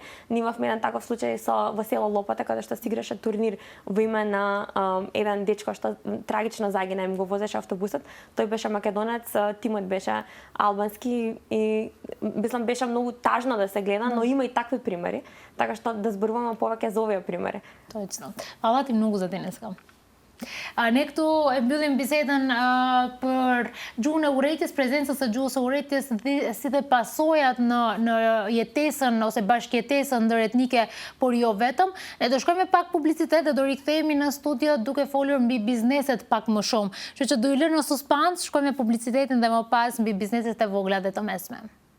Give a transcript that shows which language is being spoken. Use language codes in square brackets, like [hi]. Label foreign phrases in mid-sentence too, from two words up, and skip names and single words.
[mk] Ние имавме еден таков случај во село Лопата каде што се играше турнир во име на еден дечко што трагично загина, им го возеше автобусот. Тој беше македонец, тимот беше албански и мислам беше многу тажно да се гледа, но има и такви примери, така што да зборуваме повеќе за овие примери. Точно. Фала ти многу за денеска. Некто е билен беседен [sq] per gjune urrejtjes, prezenca së gjuhës së urrejtjes si dhe pasojat në jetesën ose bashkëjetesën ndëretnike, por jo vetëm. Ne do shkojmë pak publicitet dhe do rikthehemi në studio duke folur mbi bizneset pak më shumë. Kështu që do ju lë në suspans, shkojmë me publicitetin dhe më pas mbi bizneset e vogla dhe të mesme.